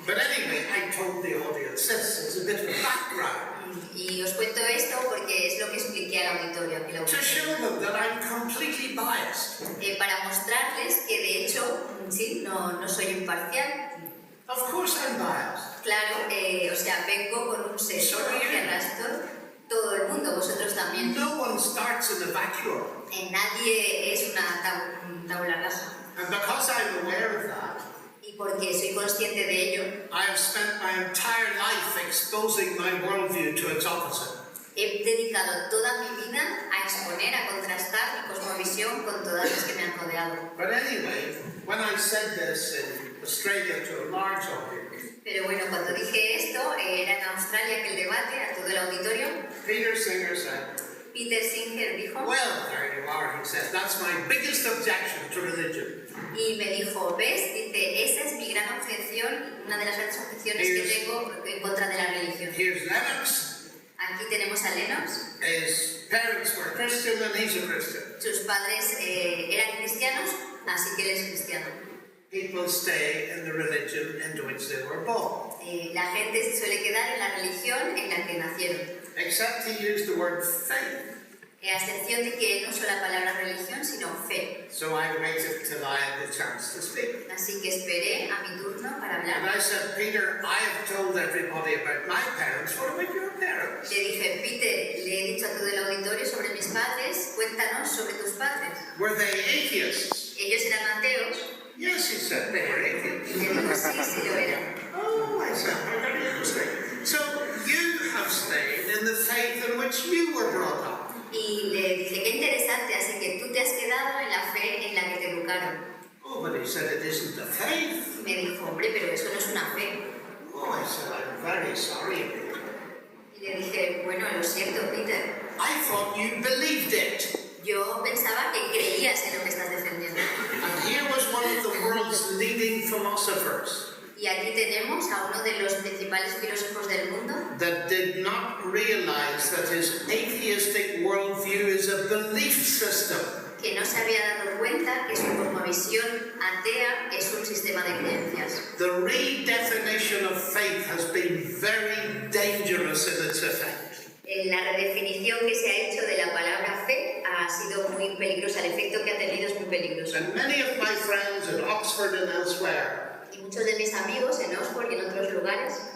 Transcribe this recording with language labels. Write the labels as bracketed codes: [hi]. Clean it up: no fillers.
[en] But anyway, I told the audience this as a bit of background [es] Y os cuento esto porque es lo que expliqué al auditorio. Que [en] to show them that I'm completely biased. [es] Para mostrarles que de hecho, sí, no soy imparcial. [en] Of course I'm biased. [es] Claro, o sea, vengo con un sesgo [en] So are you. [es] que arrastro todo el mundo, vosotros también. [en] No one starts in a vacuum. [es] Nadie es una tabula rasa. [en] And because I'm aware of that, [es] Y porque soy consciente de ello, [en] I have spent my entire life exposing my worldview to its opposite. [es] he dedicado toda mi vida a exponer, a contrastar mi cosmovisión con todas las que me han rodeado. [en] But anyway, when I said this in Australia to a large audience, [es] Pero bueno, cuando dije esto, era en Australia que el debate, a todo el auditorio, [en] Peter Singer said, [es] Peter Singer dijo, [en] well, there you are, he said, that's my biggest objection to religion. [es] y me dijo, ¿ves? Dice, esa es mi gran objeción, una de las grandes objeciones que tengo en contra de la religión. [en] Here's Lennox. [es] Aquí tenemos a Lennox. [en] His parents were Christian and he's a Christian. [es] Sus padres eran cristianos, así que él es cristiano. [en] People stay in the religion into which they were born. [es] La gente se suele quedar en la religión en la que nacieron. [en] Except he used the word faith. [es] A excepción de que no usó la palabra religión, sino fe. [en] So I waited till I had the chance to speak. [es] Así que esperé a mi turno para [en] And [es] hablar. [en] I said, Peter, I have told everybody about my parents. What about your parents? [es] Le dije, Peter, le he dicho a todo el auditorio sobre mis padres, cuéntanos sobre tus padres. [en] Were they atheists? [es] Ellos eran ateos. [en] Yes, he said, they were [es] Y [en] atheists. [es] le dijo, sí, sí lo eran. [en] Oh, I said, how very interesting. So you have stayed in the faith in which you were brought up. [es] Y le dije, qué interesante, así que tú te has quedado en la fe en la que te educaron. [en] Oh, but he said it isn't a faith. [es] Y me dijo, hombre, pero eso no es una fe. [en] Oh, I said, I'm very sorry, Peter. [es] Y le dije, bueno, lo siento, Peter. [en] I thought you believed it. [es] Yo pensaba que creías en lo que estás defendiendo. [en] And here was one of the world's leading philosophers [es] Y aquí tenemos a uno de los principales filósofos del mundo [en] that did not realize that his atheistic worldview is a belief system. [es] que no se había dado cuenta que su cosmovisión atea es un sistema de creencias. [en] The redefinition of faith has been very dangerous in its effect. [es] La redefinición que se ha hecho de la palabra fe ha sido muy peligrosa, el efecto que ha tenido es muy peligroso. [en] And many of my friends in Oxford and elsewhere, [es] Y muchos de mis amigos en Oxford y en otros lugares